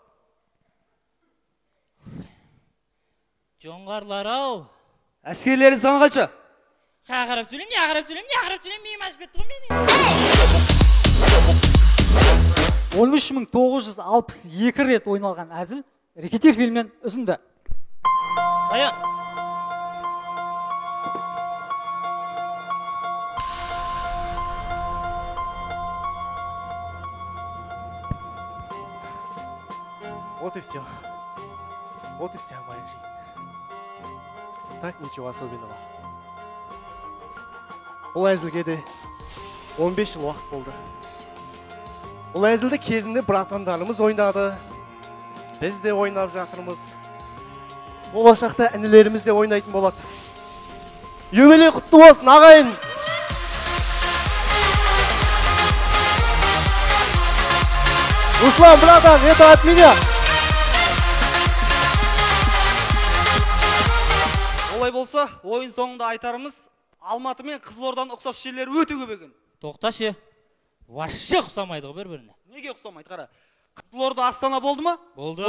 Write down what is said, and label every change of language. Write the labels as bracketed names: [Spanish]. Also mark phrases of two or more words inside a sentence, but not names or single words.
[Kazakh] Жоңғарлар-ау. Әскерлері саны қанша? Қағарып сөйлем, миым ашып кетті ғой мені. 13.962 рет ойналған әзіл рекетир фильмнен үзінді. Саян. [Russian] Вот и все. Вот и вся моя жизнь. Так ничего особенного. [Kazakh] Бұл әзілге де 15 жыл уақыт болды. Бұл әзілді кезінде братандарымыз ойнады. Біз де ойнап жатырмыз. Болашақта інілеріміз де ойнайтын болады. Юбилей құтты болсын, ағайын! Руслан, братан, [Russian] это от меня! [Kazakh] Олай болса, ойын соңында айтарымыз, Алматы мен Қызылорданың ұқсас жерлері өте көп екен. Тоқташы. Вообще ұқсамайды ғой бір-біріне. Неге ұқсамайды, қара? Қызылорда Астана болды ма? Болды.